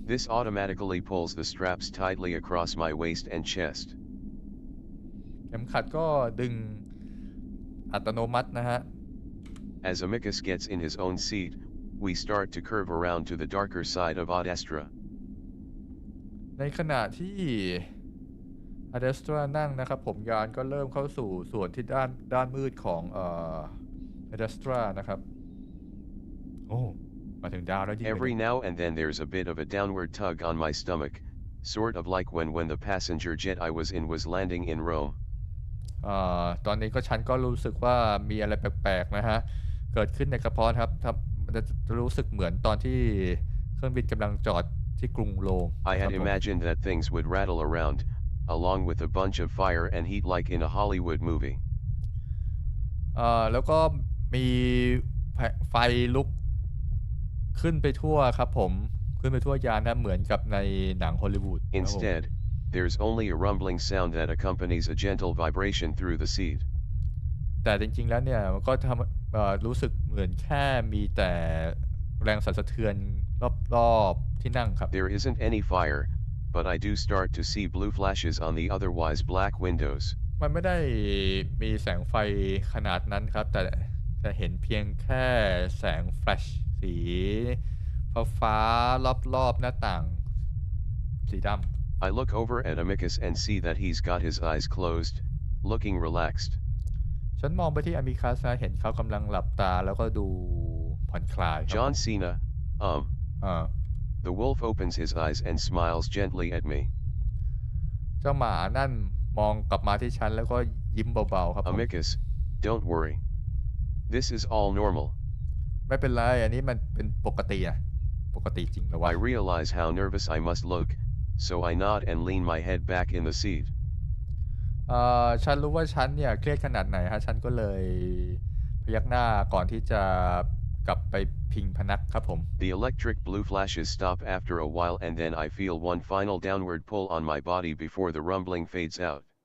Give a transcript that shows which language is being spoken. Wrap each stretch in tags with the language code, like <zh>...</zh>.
<en>This automatically pulls the straps tightly across my waist and chest.</en> <th>เข็มขัดก็ดึงอัตโนมัตินะฮะ</th> <en>As Amicus gets in his own seat, we start to curve around to the darker side of Adestra.</en> <th>ในขณะที่อเดสตรานั่งนะครับผมยานก็เริ่มเข้าสู่ส่วนที่ด้านมืดของอเดสตรานะครับโอ้มาถึงดาวแล้วจริง</th> <en>Every now and then there's a bit of a downward tug on my stomach, sort of like when the passenger jet I was in was landing in Rome.</en> <th>ตอนนี้ฉันก็รู้สึกว่ามีอะไรแปลกๆนะฮะเกิดขึ้นในกระเพาะครับจะรู้สึกเหมือนตอนที่เครื่องบินกำลังจอดที่กรุงโรม</th> <en>I had imagined that things would rattle around, along with a bunch of fire and heat like in a Hollywood movie.</en> <th>แล้วก็มีไฟลุกขึ้นไปทั่วครับผมขึ้นไปทั่วยานนะเหมือนกับในหนังฮอลลีวูด</th> <en>Instead, there's only a rumbling sound that accompanies a gentle vibration through the seat.</en> <th>แต่จริงๆแล้วเนี่ยมันก็รู้สึกเหมือนแค่มีแต่แรงสั่นสะเทือนรอบๆที่นั่งครับ</th> <en>There isn't any fire, but I do start to see blue flashes on the otherwise black windows.</en> <th>มันไม่ได้มีแสงไฟขนาดนั้นครับแต่จะเห็นเพียงแค่แสงแฟลชสีฟ้ารอบๆหน้าต่างสีดำ</th> <en>I look over at Amicus and see that he's got his eyes closed, looking relaxed.</en> <th>ฉันมองไปที่อามิคัสเห็นเขากำลังหลับตาแล้วก็ดูผ่อนคลาย</th> <en>John Cena, The wolf opens his eyes and smiles gently at me.</en> <th>เจ้าหมานั่นมองกลับมาที่ฉันแล้วก็ยิ้มเบาๆครับ</th> <en>Amicus, don't worry. This is all normal.</en> <th>ไม่เป็นไรอันนี้มันเป็นปกติปกติจริงเหรอวะ</th> <en>I realize how nervous I must look, so I nod and lean my head back in the seat.</en> <th>ฉันรู้ว่าฉันเนี่ยเครียดขนาดไหนฮะฉันก็เลยพยักหน้าก่อนที่จะกลับไปพิงพนักครับผม</th> <en>The electric blue flashes stop after a while and then I feel one final downward pull on my body before the rumbling fades out.</en>